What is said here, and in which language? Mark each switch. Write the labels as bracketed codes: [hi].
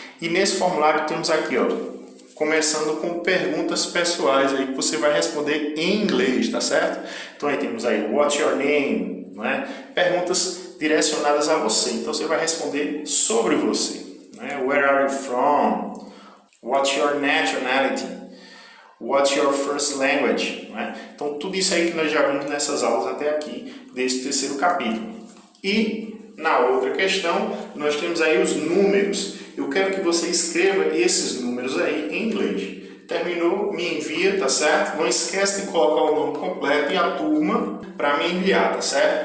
[pt] E nesse formulário temos aqui, ó, começando com perguntas pessoais aí que você vai responder em inglês, tá certo? Então aí temos aí, [en] what's your name? [pt] Né? Perguntas direcionadas a você. Então você vai responder sobre você. [en] Né? Where are you from? What's your nationality? What's your first language? [pt] Né? Então tudo isso aí que nós já vimos nessas aulas até aqui, desse terceiro capítulo. E na outra questão, nós temos aí os números. Eu quero que você escreva esses números aí em inglês. Terminou, me envia, tá certo? Não esquece de colocar o nome completo e a turma para me enviar, tá certo?